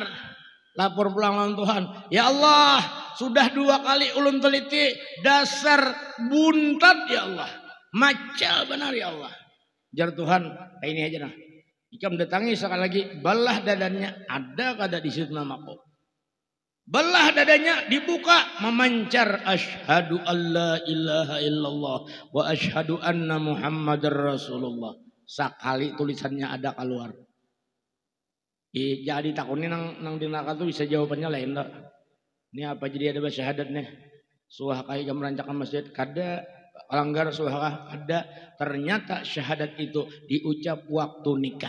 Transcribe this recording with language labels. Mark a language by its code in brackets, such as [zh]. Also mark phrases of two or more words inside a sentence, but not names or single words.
[bjn] Lapor pulang lawan Tuhan. [ar] يا الله, [bjn] sudah 2 kali ulun teliti dasar buntat [ar] يا الله. [bjn] Macal benar [ar] يا الله. [bjn] Jar Tuhan, kayak ini aja nah. Jika mendatangi sekali lagi, belah dadanya ada kada di situ namaku. Belah dadanya dibuka memancar [ar] أشهد أن لا إله إلا الله وأشهد أن محمدا رسول الله. [bjn] Sekali tulisannya ada keluar. Jadi takunin nang di neraka tuh bisa jawabannya lain tak? Ini apa jadi ada syahadat nih? Suah kayak merancangkan masjid kada langgar suah ada. Ternyata syahadat itu diucap waktu nikah.